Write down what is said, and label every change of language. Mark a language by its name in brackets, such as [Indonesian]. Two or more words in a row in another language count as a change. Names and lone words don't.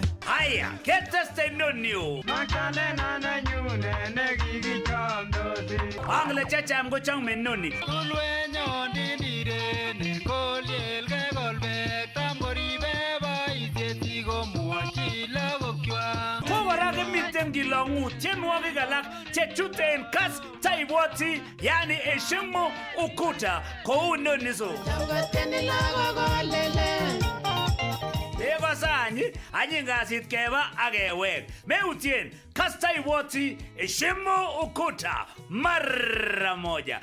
[Kalenjin] Haya keteste inonio Angle chacham kochang menoni Tulwenyon dindireni kolyelge kolbek tam koribe boisiet komwochi lagokwak. Kobara kimiten kilong'u tienwogik alak chechute en Kass taibwoti [Swahili] yani heshimu ukuta [Kalenjin] kou noniso Ego sanyi, anyi ngasit keba agewek. Meutien, kasta ibwoti, [Swahili] heshimu ukuta, mara moja.